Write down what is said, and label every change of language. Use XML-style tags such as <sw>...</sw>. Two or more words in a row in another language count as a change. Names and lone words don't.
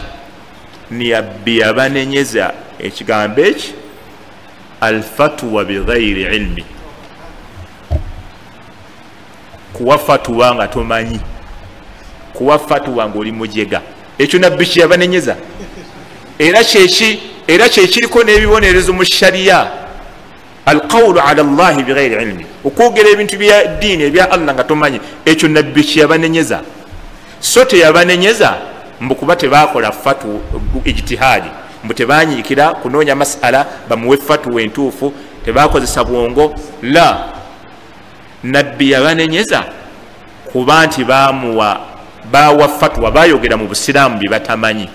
<lg>Nabbi yabanenyeza ekigambo eki</lg> <ar>الفتوى بغير علم,</ar> <lg>kuwa fatwa nga tomanyi, kuwa fatwa nga oli mujega. Ekyo nabbi kyeyabanenyeza. Era kyekiriko n'ebibonerezo mu shariya,</lg> <ar>القول على الله بغير علم,</ar> <lg>okwogera ebintu bya ddiini ebya Allah nga tomanyi. Ekyo nabbi kyeyabanenyeza. So teyabanenyeza mbu kuba tebakola fatu ijtihadi, mbu tebanyiikira kunoonya masala bamuwe fatuwa entuufu, tebakozesa bwongo. La, nabbi yabanenyeza kuba nti bawa fatuwa, bayogera mu busiraamu bye batamanyi.</lg>